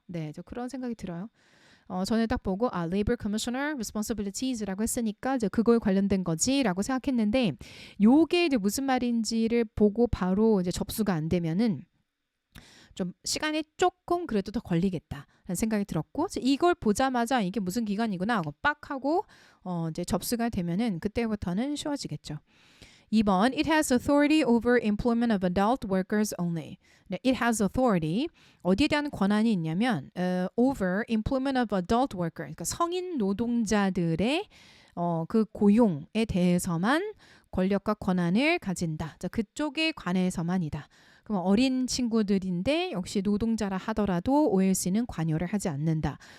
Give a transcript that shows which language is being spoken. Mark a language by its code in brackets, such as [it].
[ko] 네, 저 그런 생각이 들어요. 저는 딱 보고 Labor Commissioner Responsibilities라고 했으니까 이제 그거에 관련된 거지라고 생각했는데 요게 이제 무슨 말인지를 보고 바로 이제 접수가 안 되면은 좀 시간이 조금 그래도 더 걸리겠다라는 생각이 들었고 이걸 보자마자 이게 무슨 기관이구나 하고 빡 하고 이제 접수가 되면은 그때부터는 쉬워지겠죠. [en] 2번, it has authority over employment of adult workers only. 네, it has authority. [ko] 어디에 대한 권한이 있냐면 [en] over employment of adult workers. [ko] 그러니까 성인 노동자들의 그 고용에 대해서만 권력과 권한을 가진다. 자, 그쪽에 관해서만이다. 그럼 어린 친구들인데 역시 노동자라 하더라도 OLC는 관여를 하지 않는다.